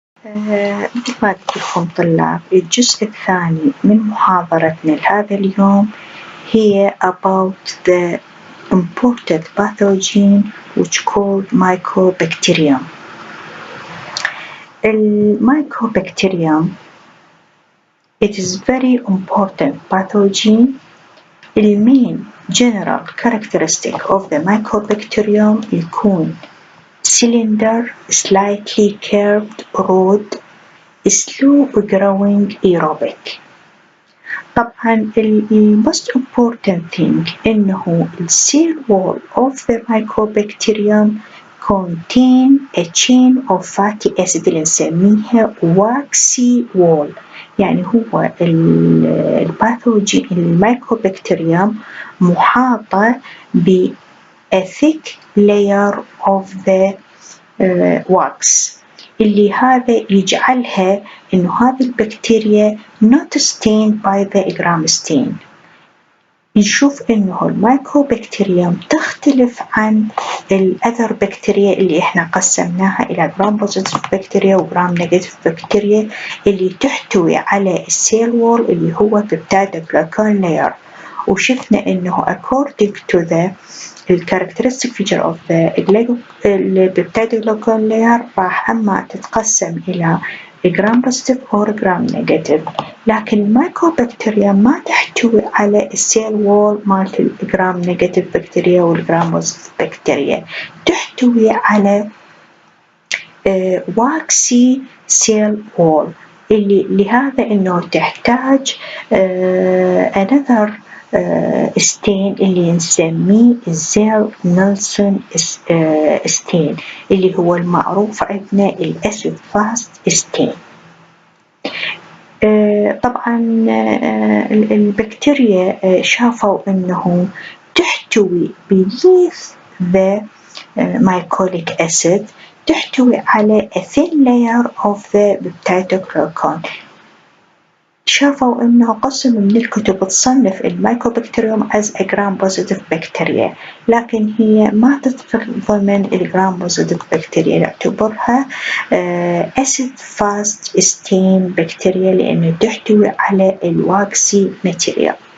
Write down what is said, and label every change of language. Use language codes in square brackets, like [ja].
[ar] مثل ما قلت لكم طلاب، الجزء الثاني من محاضرتنا لهذا اليوم هي [en] about the important pathogen which called Mycobacterium. Mycobacterium, it is very important pathogen. The main general characteristic of the Mycobacterium [ar] يكون [en] cylinder, slightly curved rod, slow growing aerobic. [ar] طبعا [en] most important thing [ar] إنه [en] cell wall of the Mycobacterium contain a chain of fatty acid [ar] اللي نسميها [en] waxy wall. [ar] يعني هو الباثوجين المايكوبكتيريوم محاطة ب [en] a thick layer of the wax [ar] اللي هذا يجعلها إنه هذه البكتيريا [en] not stained by the gram stain. [ar] نشوف إنه المايكوبكتيريوم تختلف عن الأذر بكتيريا اللي إحنا قسمناها إلى gram positive بكتيريا و gram negative بكتيريا اللي تحتوي على السيل وول اللي هو peptidoglycan layer. وشفنا إنه [en] according to the characteristic feature of the peptidoglycan layer [ar] راح أما تتقسم إلى [en] gram positive or gram negative. [ar] لكن المايكوبكتيريا ما تحتوي على السيل وول مالت الجرام نيجاتيف بكتيريا والجرام بوزيتيف بكتيريا، تحتوي على واكسي سيل وول اللي لهذا إنه تحتاج another ستين اللي نسميه زيل نيلسون ستين اللي هو المعروف عندنا الأسيد فاست ستين. طبعا البكتيريا شافوا أنه تحتوي [en] beneath the mycolic acid [ar] تحتوي على [en] a thin layer of the peptidoglycan. [ar] شافوا أنه قسم من الكتب تصنف المايكوبكتيريوم [en] as a gram positive bacteria، [ar] لكن هي ما تدخل ضمن الجرام بوزيتيف بكتيريا، نعتبرها acid fast stain بكتيريا لأنه تحتوي على الواكسي ماتيريال.